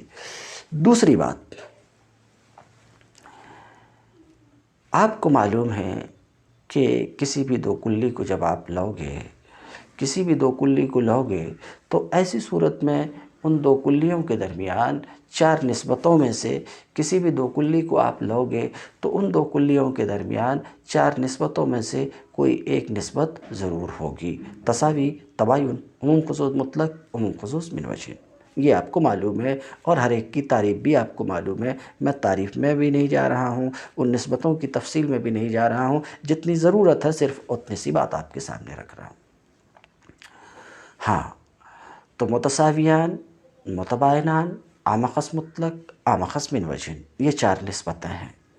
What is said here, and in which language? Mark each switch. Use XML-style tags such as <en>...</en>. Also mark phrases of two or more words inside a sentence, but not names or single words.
<ur>دوسری بات، آپ کو معلوم ہے کہ کسی بھی دو کلی کو جب آپ لو گے، کسی بھی دو کلی کو لو گے تو ایسی صورت میں ان دو کلیوں کے درمیان چار نسبتوں میں سے کسی بھی دو کلی کو آپ لو گے تو ان دو کلیوں کے درمیان چار نسبتوں میں سے کوئی ایک نسبت ضرور ہوگی۔ تساوی، تباین، عموم خصوص مطلق، عموم خصوص من وجہ، یہ آپ کو معلوم ہے اور ہر ایک کی تعریف بھی آپ کو معلوم ہے۔ میں تعریف میں بھی نہیں جا رہا ہوں، ان نسبتوں کی تفصیل میں بھی نہیں جا رہا ہوں، جتنی ضرورت ہے صرف اتنی سی بات آپ کے سامنے رکھ رہا ہوں۔ ہاں، تو متساویان، متباینان، عام اخص مطلق، عام اخص من وجہ، یہ چار نسبتیں ہیں۔</ur>